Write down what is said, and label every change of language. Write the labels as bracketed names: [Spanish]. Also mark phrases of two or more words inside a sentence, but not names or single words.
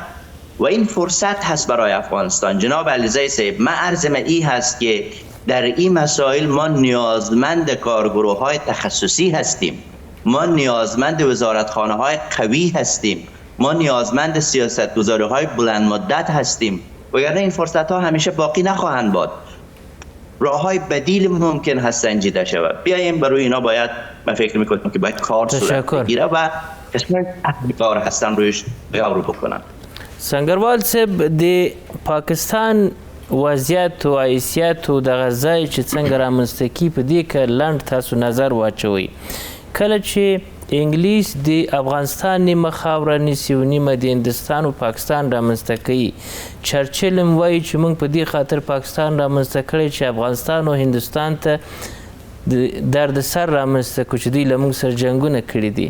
[Persian] و این فرصت هست برای افغانستان. جناب علیزی صاحب، من عرضم این هست که در این مسائل ما نیازمند کارگروه های تخصصی هستیم، ما نیازمند وزارتخانه های قوی هستیم، ما نیازمند سیاستگذاری های بلند مدت هستیم، وگرنه این فرصت ها همیشه باقی نخواهند بود. راه های بدیل ممکن هست سنجیده شود. بیاییم برای اینا باید، من فکر میکنم که باید کار صورت بگیره و قسمت کار هستن رویش غور بکنن. [Pashto] سنگروال صاحب، د پاکستان وضعیت او حیثیت او دغه ځای چې څنګه رامنځته کي په دې کې لنډ تاسو نظر واچوئ. کله چې انګلیس د افغانستان نیمه خاوره نیسي او نیمه د هندستان او پاکستان رامنځته کوي، چرچل هم وایي چې موږ په دې خاطر پاکستان رامنځته کړی چې افغانستان او هندوستان ته درد سر رامنځته کړو چې دوی له موږ سره جنګونه کړي دي.